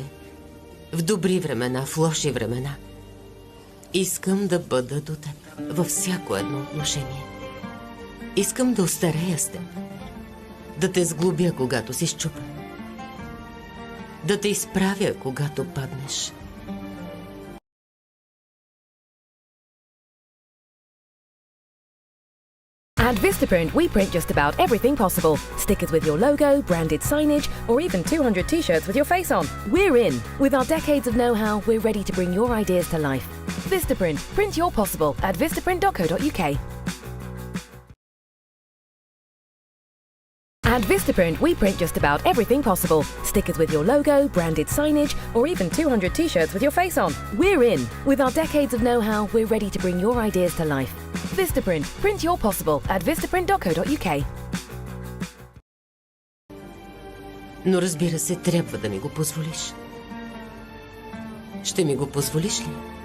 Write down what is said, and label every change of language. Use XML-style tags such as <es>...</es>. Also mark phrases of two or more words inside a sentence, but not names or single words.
<bg>В добри времена, в лоши времена. Искам да бъда до теб във всяко едно отношение. Искам да остарея с теб. Да те сглобя, когато си счупен. Да те изправя, когато паднеш.</bg> <en>At Vistaprint, we print just about everything possible. Stickers with your logo, branded signage, or even 200 t-shirts with your face on. We're in. With our decades of know-how, we're ready to bring your ideas to life. Vistaprint. Print your possible at vistaprint.co.uk. At Vistaprint, we print just about everything possible. Stickers with your logo, branded signage, or even 200 t-shirts with your face on. We're in. With our decades of know-how, we're ready to bring your ideas to life. Vistaprint. Print your possible at vistaprint.co.uk.</en> <bg>Но разбира се, трябва да ми го позволиш. Ще ми го позволиш ли?</bg>